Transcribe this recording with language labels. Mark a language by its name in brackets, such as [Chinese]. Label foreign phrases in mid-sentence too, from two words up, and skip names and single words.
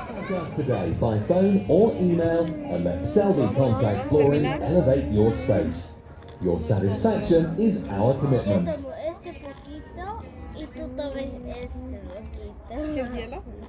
[English] Us today by phone or email and let Selby Contact Flooring elevate your space. Your satisfaction is our commitment. [Spanish] Este poquito y tú tomes este poquito. ¿Qué cielo?